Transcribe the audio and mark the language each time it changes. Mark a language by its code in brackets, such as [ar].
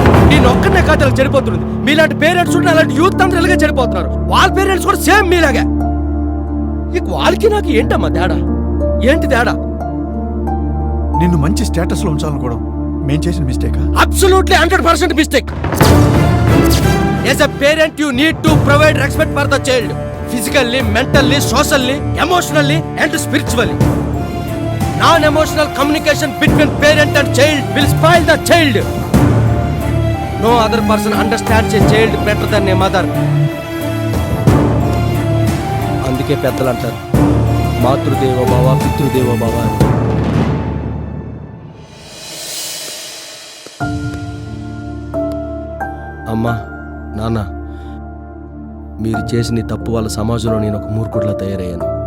[te] నేను ఒక్కనే కాదు చెడిపోతుంది. మీలాంటి పేరెంట్స్ ఉంటే అలాంటి యూత్ అందరూ ఇలాగే చెడిపోతున్నారు. వాళ్ళ పేరెంట్స్ కూడా సేమ్ మీలాగే. ఇక వాళ్ళకి నాకు ఏంటమ్మా తేడా? ఏంటి తేడా? నిన్ను మంచి స్టేటస్ లో ఉంచాలనుకోవడం మేం చేసిన మిస్టేకా? [en] Absolutely 100% mistake. As a parent, you need to provide respect for the child, physically, mentally, socially, emotionally, and spiritually. Non-emotional communication between parent and child will spoil the child. No other person understands a child better than a mother. [te] అందుకే పెద్దలు అంటారు, [sa] మాతృదేవో భవ, పితృదేవో భవ. [te] అమ్మా, నాన్న, మీరు చేసిన ఈ తప్పు వల్ల సమాజంలో నేను ఒక మూర్ఖుడిలా తయారయ్యాను.